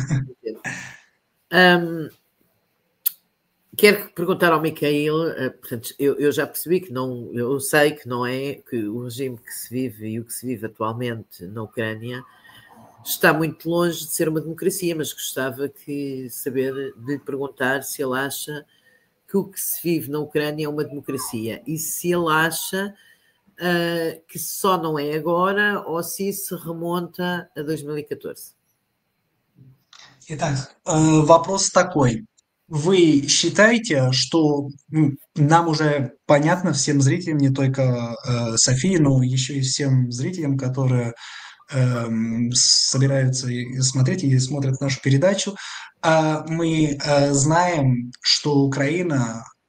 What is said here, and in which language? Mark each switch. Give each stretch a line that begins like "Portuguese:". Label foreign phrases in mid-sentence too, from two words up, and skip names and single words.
Portuguese: Quero perguntar ao Mikhail, portanto, eu já percebi que não, eu sei que não é, que o regime que se vive e o que se vive atualmente na Ucrânia está muito longe de ser uma democracia, mas gostava de lhe perguntar se ele acha que o que se vive na Ucrânia é uma democracia e se ele acha que só não é agora ou se isso remonta a 2014.
Russian: Итак, вопрос такой. Вы считаете, что нам уже понятно, всем зрителям, не только Софии, но еще и всем зрителям, которые собираются смотреть и смотрят нашу передачу, мы знаем, что Украину,